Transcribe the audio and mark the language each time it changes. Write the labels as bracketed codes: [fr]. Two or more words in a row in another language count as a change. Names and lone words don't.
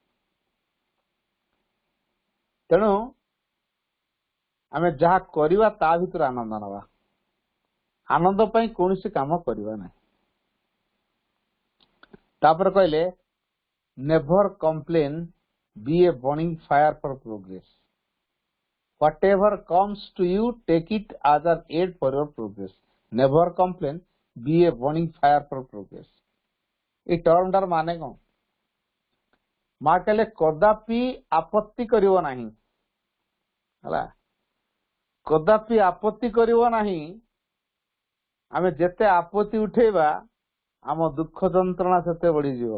[or] ତେଣୁ ଆମେ ଯାହା କରିବା ତା ଭିତରୁ ଆନନ୍ଦ ନେବା, ଆନନ୍ଦ ପାଇଁ କୌଣସି କାମ କରିବା ନାହିଁ। ତାପରେ କହିଲେ [en] never complain, be a burning fire for progress. Whatever comes to you, take it as an aid for your progress. Never complain, be a burning fire for progress. [or] এই ଟର୍ମଟାର ମାନେ କଣ? ମା କହିଲେ କଦାପି ଆପତ୍ତି କରିବ ନାହିଁ, ହେଲା, କଦାପି ଆପତ୍ତି କରିବ ନାହିଁ। ଆମେ ଯେତେ ଆପତ୍ତି ଉଠେଇବା ଆମ ଦୁଃଖ ଯନ୍ତ୍ରଣା ସେତେ ବଢିଯିବ।